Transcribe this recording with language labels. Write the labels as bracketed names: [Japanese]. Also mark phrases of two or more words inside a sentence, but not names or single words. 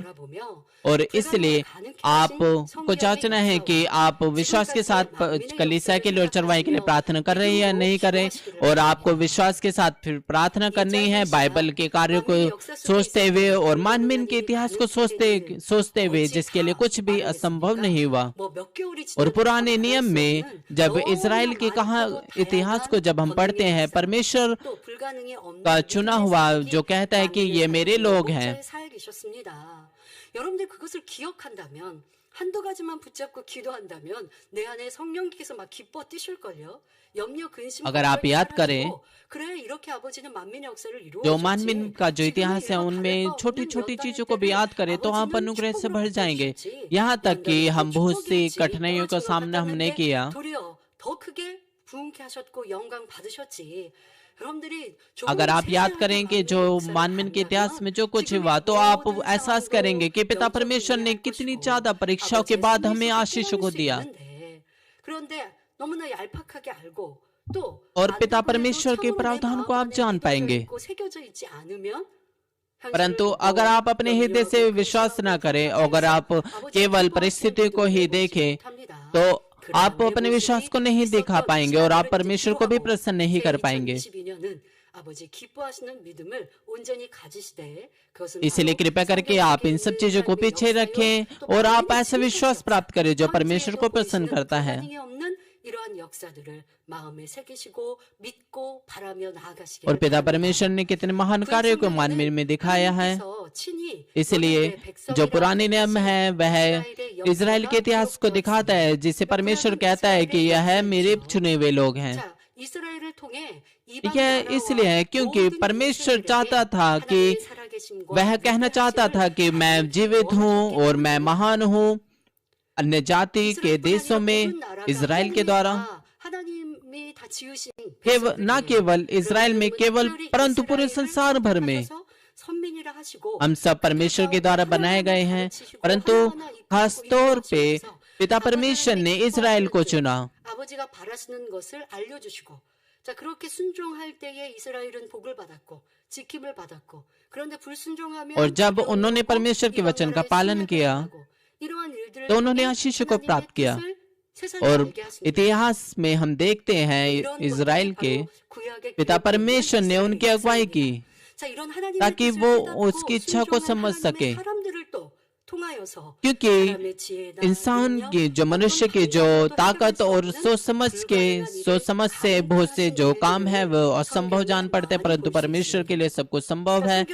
[Hindi] और इसलिए आपको जांचना है कि आप विश्वास के साथ कलीसिया के लिए और चरवाहे के लिए प्रार्थना कर रहे हैं या नहीं कर रहे, और आपको विश्वास के साथ फिर प्रार्थना करनी है बाइबल के कार्यों को सोचते हुए और मानवीय के इतिहास को सोचते हुए जिसके लिए कुछ भी असंभव नहीं हुआ। और पुराने नियम में जब इजराइल के इतिहास को जब हम पढ़ते हैं, परमेश्वर का चुना हुआ जो कहता है कि ये मेरे लोग हैं। [Korean] 여러분들 그것을 기억한다면 한두 가지만 붙잡고 기도한다면 내 안에 성령께서 막 기뻐 뛰실걸요. 염려 근심 [Hindi] अगर आप याद करें [Korean] 그래 이렇게 아버지는 만민의 역사를 이루어 [Hindi] जो मानवीय का जो इतिहास है उनमें छोटी छोटी चीजों को भी याद करें तो आप अनुग्रह से भर जाएंगे। यहाँ तक कि हम बहुत सी कठिनाइयों का सामना हमने किया, [Korean] 더 크게 부흥케 하셨고 영광 받으셨지। 여러분들이 [Hindi] अगर [Korean] 조금 [Hindi] आप याद [Korean] 세세하게 [Hindi] करें कि जो [Korean] 마음의 역사를 [Hindi] मानवीन के इतिहास [Korean] 알면 [Hindi] में जो कुछ [Korean] 지금의 [Hindi] हुआ तो आप [Korean] 모든 [Hindi] एहसास [Korean] 상황도 [Hindi] करेंगे कि पिता परमेश्वर ने [Korean] 영적으로 [Hindi] कितनी [Korean] 이해할 [Hindi] ज्यादा [Korean] 것이고 [Hindi] परीक्षाओं के [Korean] 아버지의 [Hindi] बाद [Korean] 섭리 [Hindi] हमें [Korean] 속에 [Hindi] आशीष [Korean] 깨달을 [Hindi] को [Korean] 수 [Hindi] दिया। [Korean] 있는데 그런데 너무나 얄팍하게 알고 또 [Hindi] और [Korean] 안 [Hindi] पिता [Korean] 되고 해도 [Hindi] परमेश्वर के [Korean] 참으로 내 [Hindi] प्रावधान को [Korean] 마음 [Hindi] आप [Korean] 안에 [Hindi] जान [Korean] 믿어져 [Hindi] पाएंगे, [Korean] 있고 새겨져 있지 않으면 현실을 [Hindi] परंतु अगर [Korean] 보고 [Hindi] आप अपने हृदय से [Korean] 염려하고 [Hindi] विश्वास न [Korean] 근심하고 [Hindi] करें, [Korean] 불평해서 [Hindi] अगर आप [Korean] 아버지가 [Hindi] केवल [Korean] 기뻐하시는 [Hindi] परिस्थिति को [Korean] 믿음을 [Hindi] ही [Korean] 보지 [Hindi] देखें [Korean] 못합니다. [Hindi] तो [Korean] 그러한 [Hindi] आप [Korean] 내 [Hindi] अपने विश्वास [Korean] 모습이 [Hindi] को नहीं दिखा [Korean] 있었던 [Hindi] पाएंगे और आप [Korean] 지난해를 이제 [Hindi] परमेश्वर को भी [Korean] 기록하고 [Hindi] प्रसन्न नहीं [Korean] 새 [Hindi] कर पाएंगे। [Korean] 2022년은 아버지 기뻐하시는 믿음을 온전히 가지시되 그것은 [Hindi] इसलिए [Korean] 바로 [Hindi] कृपया करके [Korean] 성경 [Hindi] आप [Korean] 속에 [Hindi] इन सब [Korean] 있는 [Hindi] चीजों को [Korean] 하나님의 [Hindi] पीछे [Korean] 역사요 [Hindi] रखें [Korean] 또 [Hindi] और आप [Korean] 만민의 [Hindi] ऐसा [Korean] 지극히 [Hindi] विश्वास [Korean] 역사 [Hindi] प्राप्त करें जो परमेश्वर [Korean] 현재에도 [Hindi] को प्रसन्न [Korean] 보이시는 [Hindi] करता है। [Korean] 불가능이 없는 이러한 역사들을 마음에 새기시고 믿고 바라며 [Hindi] और [Korean] 나아가시기를 [Hindi] पिता [Korean] 바랍니다. [Hindi] परमेश्वर ने कितने महान कार्यों को मानवीय में दिखाया है। [Korean] 하나님께서 친히 [Hindi] इसलिए [Korean] 너희의 [Hindi] जो [Korean] 백성이라 [Hindi] पुराने नियम [Korean] 택하신 [Hindi] है वह [Korean] 이스라엘의 [Hindi] इज़राइल के [Korean] 역사가 [Hindi] इतिहास को दिखाता है, जिसे परमेश्वर कहता है कि यह मेरे चुने हुए लोग हैं। [Korean] 자, 이스라엘을 통해 [Hindi] यह इसलिए है क्योंकि परमेश्वर चाहता था कि वह कहना चाहता था कि मैं जीवित हूँ और मैं महान हूँ अन्य जाति के देशों में इज़राइल के द्वारा, न केवल इज़राइल में केवल परंतु पूरे संसार भर में हम सब परमेश्वर के द्वारा बनाए गए हैं। परंतु खास तौर पे पिता परमेश्वर ने इज़राइल को चुना। [Korean] 아버지가 바라시는 것을 알려주시고 자 그렇게 순종할 때에 이스라엘은 복을 받았고 지킴을 받았고 그런데 불순종하면 [Hindi] और जब उन्होंने परमेश्वर के वचन का पालन किया तो उन्होंने आशीष को प्राप्त किया। और इतिहास में हम देखते हैं इज़राइल के पिता परमेश्वर ने उनकी अगुवाई की ताकि वो उसकी इच्छा को समझ सके, क्योंकि इंसान की जो मनुष्य की जो ताकत और सोच समझ से बहुत से जो काम है वो असंभव जान पड़ते हैं, परंतु परमेश्वर के लिए सब कुछ संभव है।